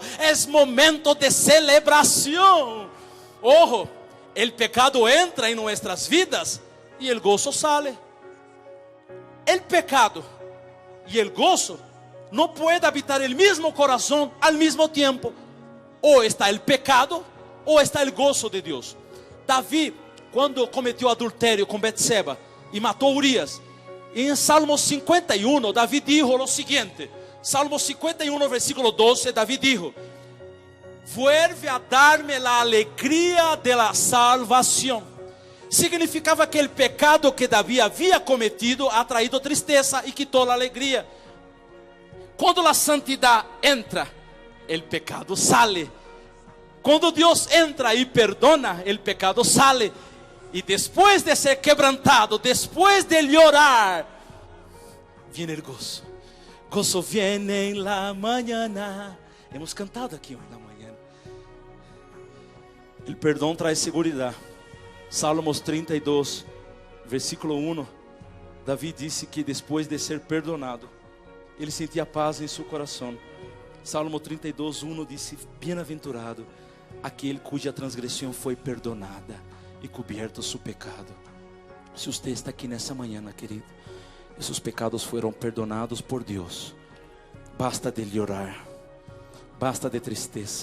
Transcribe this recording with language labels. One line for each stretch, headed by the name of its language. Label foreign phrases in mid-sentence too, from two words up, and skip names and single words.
Spanish: Es momento de celebración. Ojo, el pecado entra en nuestras vidas y el gozo sale. El pecado y el gozo no puede habitar el mismo corazón al mismo tiempo.
Portuguese: Ou está o pecado, ou está o gozo de Deus. Davi, quando cometeu adultério com Betseba e matou Urias, em Salmo 51, Davi dijo o seguinte: Salmo 51, versículo 12, Davi dijo:
Spanish: vuelve a darme la alegría de la salvación.
Portuguese: Significava que o pecado que Davi havia cometido
Spanish: ha traído
Portuguese: tristeza e quitou a alegria. Quando a santidade entra,
Spanish: el pecado sale. Cuando Dios entra y perdona, el pecado sale. Y después de ser quebrantado, después de llorar, viene el gozo. Gozo viene en la mañana. Hemos cantado aquí en la mañana. El perdón trae seguridad. Salmos 32, versículo 1. David disse que después de ser perdonado,
Portuguese: ele sentia paz em seu coração. Salmo 32, 1 disse: bem-aventurado aquele cuja transgressão foi perdonada e coberto seu pecado. Se você está aqui nessa manhã, querido, e seus pecados foram perdonados por Deus,
Spanish: basta de llorar,
Portuguese: basta de tristeza.